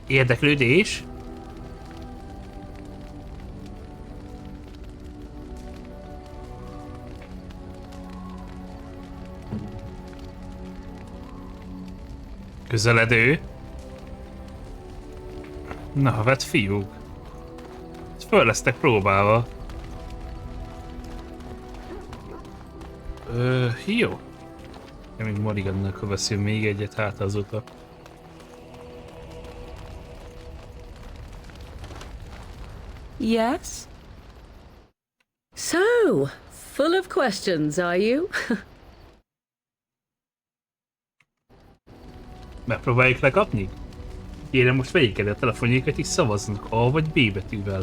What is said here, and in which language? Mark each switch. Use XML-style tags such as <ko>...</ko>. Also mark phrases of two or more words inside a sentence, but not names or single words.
<hu>Érdeklődés? Közeledő. Na, vett fiúk. Föl lesztek próbálva. Jó. Én még Morrigannak veszünk még egyet, hát azóta.</hu> <en>Yes? So, full of questions, are you?</en> <hu>Megpróbáljuk lekapni? Kérem, most vegyék el a telefonjaikat és szavaznak A vagy B betűvel.</hu>